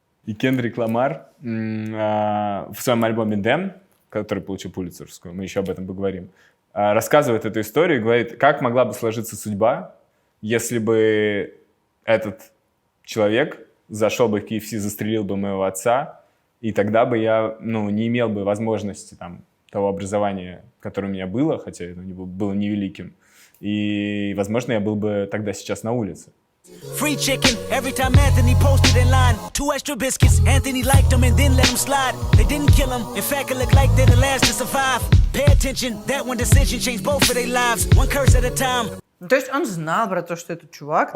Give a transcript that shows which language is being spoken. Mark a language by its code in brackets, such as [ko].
[ru] И Кендрик Ламар в своем альбоме «Damn», который получил Пулитцеровскую, мы еще об этом поговорим, рассказывает эту историю и говорит, как могла бы сложиться судьба, если бы этот человек зашел бы в KFC, застрелил бы моего отца, и тогда бы я не имел бы возможности того образования, которое у меня было, хотя это было невеликим, и, возможно, я был бы тогда сейчас на улице. [en] Free chicken every time Anthony posted in line. 2 extra biscuits, Anthony liked them and then let them slide. They didn't kill him, in fact it looked like they're the last to survive. Pay attention, that one decision changed both of their lives. One curse at a time. [ru] То есть он знал про то, что этот чувак